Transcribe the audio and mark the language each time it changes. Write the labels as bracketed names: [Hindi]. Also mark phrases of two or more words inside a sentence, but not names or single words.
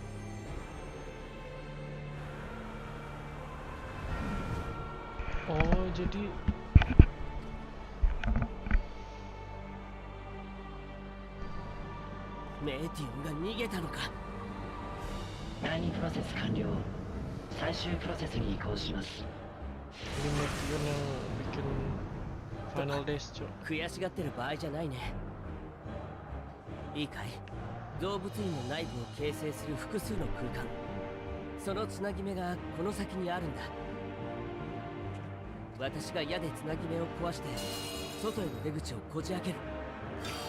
[Indonesian] Oh, jadi [Japanese] メーティオンが逃げたのか。第2プロセス完了。最終プロセスに移行します。 [Indonesian] ini Meteor yang bikin Final Days, cuy. [Japanese] 悔しがってる場合じゃないね。いいかい、動物園の内部を形成する複数の空間、そのつなぎ目がこの先にあるんだ。私が矢でつなぎ目を壊して外への出口をこじ開ける。